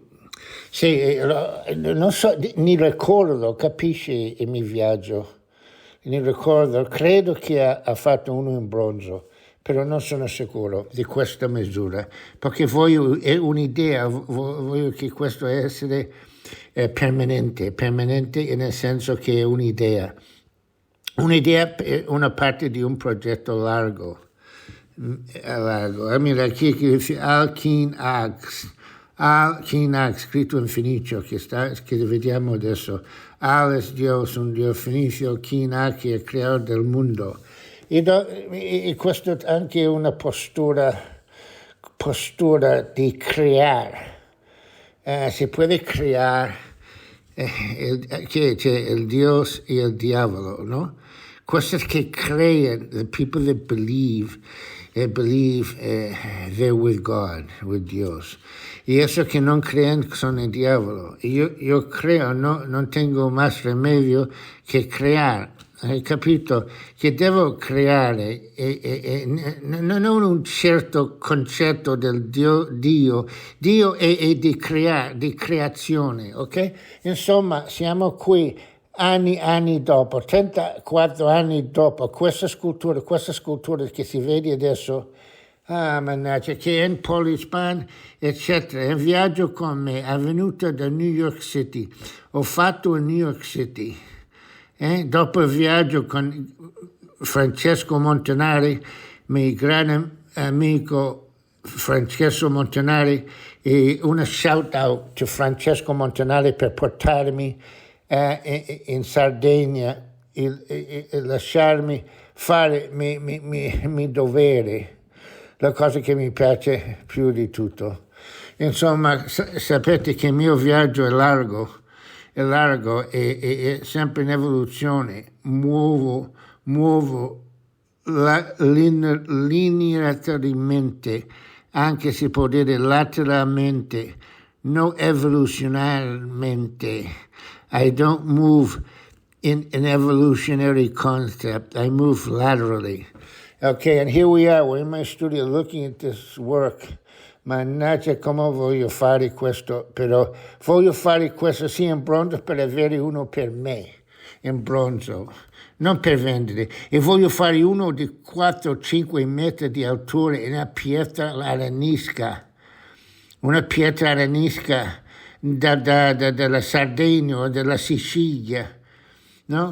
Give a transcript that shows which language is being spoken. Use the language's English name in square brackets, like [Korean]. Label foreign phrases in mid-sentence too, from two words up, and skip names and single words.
[Italian] Sì, non so, ne ricordo, capisci il mio viaggio, ne ricordo, credo che ha fatto uno in bronzo, però non sono sicuro di questa misura, perché è un'idea, voglio che questo essere permanente nel senso che è un'idea è una parte di un progetto largo. [Spanish] Mira, aquí [Italian] che dice Al-Kin-Ag, scritto in fenicio, che vediamo adesso. [Spanish] Al es Dios, [Italian] un Dio fenicio, Kin-Ag che è il creatore del mondo. E questo è anche una postura di creare. Si può creare c'è il Dios e il diavolo, no? Questo che crea, [English] the people that believe they're with God, with Dios. [Spanish] Y eso que non crean son el diavolo. [Italian] Io creo, [Spanish] non tengo más remedio [Italian] che creare. Hai capito? Che devo creare non un certo concetto del Dio è di creazione, ok? Insomma, siamo qui anni dopo, 34 anni dopo, questa scultura che si vede adesso, mannaggia, che è in polyspan, eccetera. È un viaggio con me, è venuto da New York City, ho fatto in New York City. Dopo il viaggio con Francesco Montanari, mio grande amico Francesco Montanari, e una [English] shout out to [Italian] Francesco Montanari per portarmi in Sardegna e lasciarmi fare mi dovere, la cosa che mi piace più di tutto. Insomma, sapete che il mio viaggio è largo, è sempre in evoluzione, muovo linearmente, anche si può dire lateralmente, no evoluzionalmente. [English] I don't move in an evolutionary concept. I move laterally. Okay, and here we are. We're in my studio looking at this work. [Italian] Mannaggia come voglio fare questo, però voglio fare questo sia in bronzo per avere uno per me, in bronzo, non per vendere. E voglio fare uno di 4-5 metri di altura in una pietra arenisca della Sardegna o della Sicilia, no?